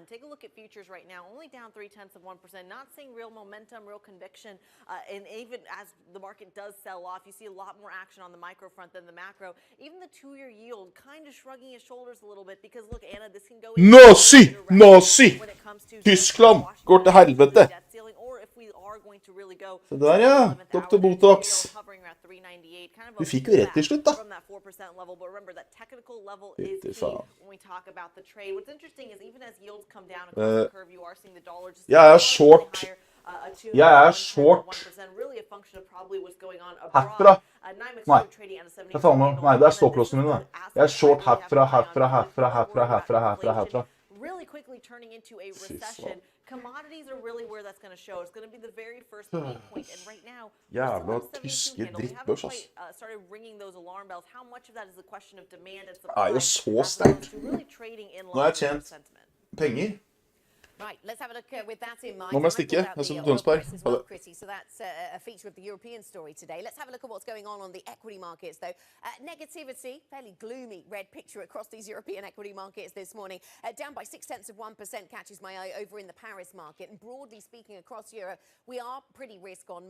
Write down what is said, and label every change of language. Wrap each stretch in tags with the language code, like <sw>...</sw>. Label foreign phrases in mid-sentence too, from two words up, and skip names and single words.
<en>Take a look at futures right now, only down 0.3%, not seeing real momentum, real conviction. And even as the market does sell off, you see a lot more action on the micro front than the macro. Even the two-year yield kind of shrugging his shoulders a little bit because, look, Anna, this can go</en> <no>Nazi! Nazi! Tyskland går til helvete. Så der, ja. Dr.botox. Du fikk jo rett til slutt, da. Fytti faen. Jeg er short. Jeg er short. Herfra. Nei. Jeg tar med. Nei, det er stopplåsene mine. Jeg er short herfra.</no> <en>Really quickly turning into a recession. Commodities are really where that's going to show. It's going to be the very first pain point. And right now,</en> <no>Jævla tyske drittbørs, ass.</no> <en>Started ringing those alarm bells. How much of that is a question of demand and supply?</en> <no>Er jo så sterkt. Nå har jeg tjent penger.</no> <en>Right, let's have a look with that in mind.</en> <no>Nå må jeg stikke. Jeg skal til Tønsberg. Ha det.</no> <en>Chrissy, so that's a feature of the European story today. Let's have a look at what's going on the equity markets, though. Negativity, fairly gloomy red picture across these European equity markets this morning. Down by 0.6% catches my eye over in the Paris market. And broadly speaking, across Europe, we are pretty risk on.</en>